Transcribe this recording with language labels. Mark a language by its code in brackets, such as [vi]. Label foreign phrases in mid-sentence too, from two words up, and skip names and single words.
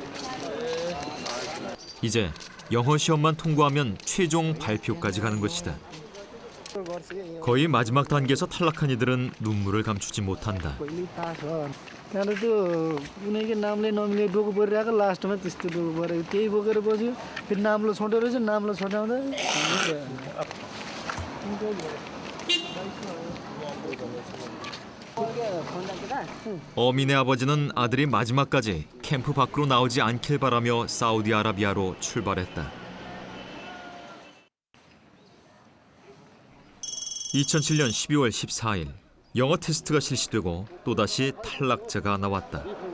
[ko] 이제 영어 시험만 통과하면 최종 발표까지 가는 것이다. 거의 마지막 단계에서 탈락한 이들은 눈물을 감추지 못한다. [ne] त्यहाँबाट त्यो उनीको नामले नमिले डोको परिरहेको लास्टमा त्यस्तो डोको परेको त्यही बोकेर बस्यो फेरि नाम्लो छोटो रहेछ नाम्लो छोटाउँदा [ko] 어민의 아버지는 아들이 마지막까지 캠프 밖으로 나오지 않길 바라며 사우디아라비아로 출발했다. 2007년 12월 14일 영어 테스트가 실시되고 또다시 탈락자가 나왔다.